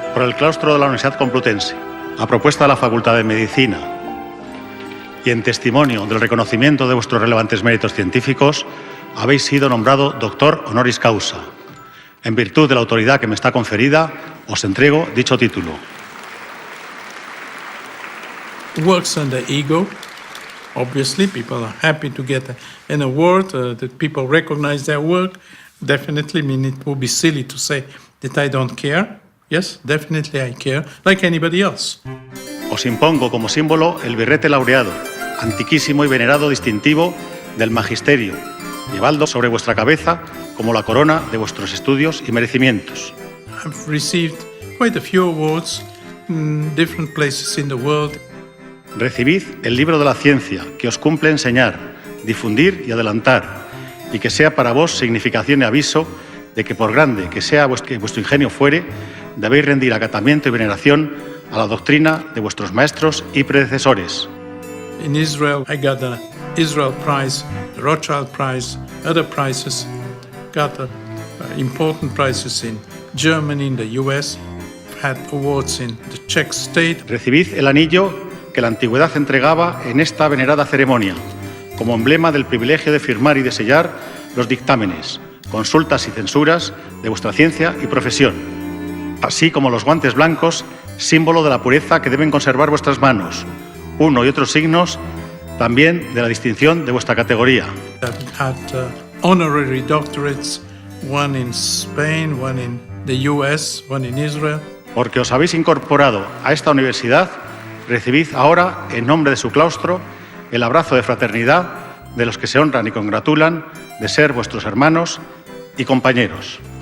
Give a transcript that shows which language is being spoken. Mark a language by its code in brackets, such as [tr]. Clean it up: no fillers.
[es] el claustro de la Universidad Complutense, a propuesta de la Facultad de Medicina y en testimonio del reconocimiento de vuestros relevantes méritos científicos, habéis sido nombrado doctor honoris causa. En virtud de la autoridad que me está conferida, os entrego dicho título. [en] Works on the ego. Obviously, people are happy to get an award, that people recognize their work. Definitely, I mean, it would be silly to say that I don't care. Yes, definitely I care, like anybody else. [es] Os impongo como símbolo el birrete laureado, antiquísimo y venerado distintivo del magisterio, llevadlo sobre vuestra cabeza como la corona de vuestros estudios y merecimientos. [en] I've received quite a few awards in different places in the world. [es] Recibid el libro de la ciencia que os cumple enseñar, difundir y adelantar, y que sea para vos significación y aviso de que por grande que sea vuestro ingenio fuere, debéis rendir acatamiento y veneración a la doctrina de vuestros maestros y predecesores. [en] In Israel, I got the Israel Prize, the Rothschild Prize, other prizes. Got important prizes in Germany, in the US. Had awards in the Czech state. [es] Recibid el anillo que la antigüedad entregaba en esta venerada ceremonia, como emblema del privilegio de firmar y de sellar los dictámenes, consultas y censuras de vuestra ciencia y profesión, así como los guantes blancos, símbolo de la pureza que deben conservar vuestras manos, uno y otros signos también de la distinción de vuestra categoría. [en] I've had honorary doctorates, one in Spain, one in the US, one in Israel. [es] Porque os habéis incorporado a esta universidad, recibid ahora, en nombre de su claustro, el abrazo de fraternidad de los que se honran y congratulan de ser vuestros hermanos y compañeros.